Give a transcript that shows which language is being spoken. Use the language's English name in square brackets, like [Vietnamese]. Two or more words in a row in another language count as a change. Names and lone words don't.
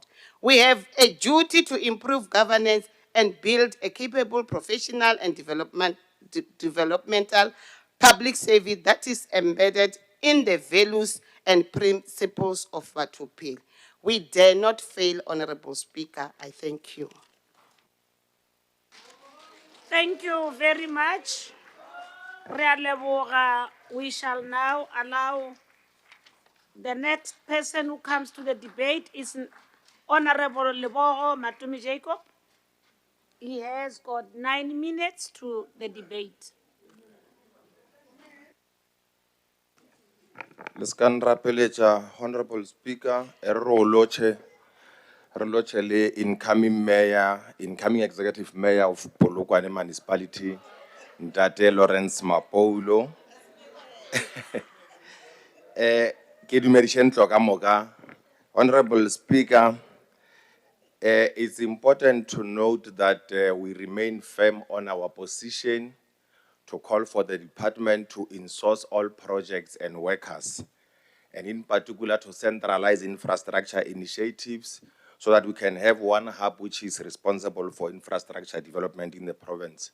[English] We have a duty to improve governance and build a capable professional and developmental public service that is embedded in the values and principles of Watupil. We dare not fail, Honorable Speaker. I thank you. Thank you very much. [Northern Sotho] Re a leboga. [English] We shall now allow the next person who comes to the debate is Honorable Lebogo Matumi Jacob. He has got 9 minutes to the debate. [Northern Sotho] Leskan rapeletša [English] Honorable Speaker, [Northern Sotho] re loche le [English] incoming mayor, incoming executive mayor of Polokwane municipality, Ntate Lawrence Mapoulo. [Northern Sotho] Ke dumediše ntlo ka moka. [English] Honorable Speaker, it's important to note that we remain firm on our position to call for the department to insource all projects and workers, and in particular to centralize infrastructure initiatives so that we can have one hub which is responsible for infrastructure development in the province.